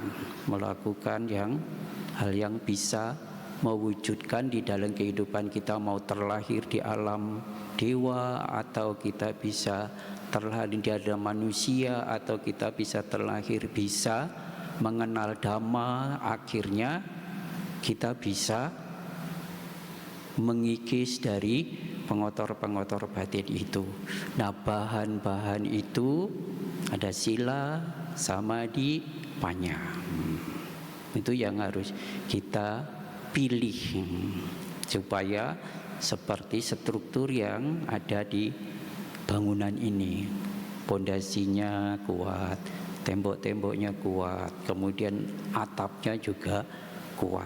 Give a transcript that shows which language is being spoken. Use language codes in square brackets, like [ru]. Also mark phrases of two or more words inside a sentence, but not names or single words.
[id] hal yang bisa mewujudkan di dalam kehidupan kita, mau terlahir di alam dewa, atau kita bisa terlahir di alam manusia, atau kita bisa terlahir bisa mengenal Dhamma, akhirnya kita bisa mengikis dari pengotor-pengotor batin itu. Nah, bahan-bahan itu ada sila, samadhi, panya. Itu yang harus kita pilih supaya seperti struktur yang ada di bangunan ini. Pondasinya kuat, tembok-temboknya kuat, kemudian atapnya juga kuat.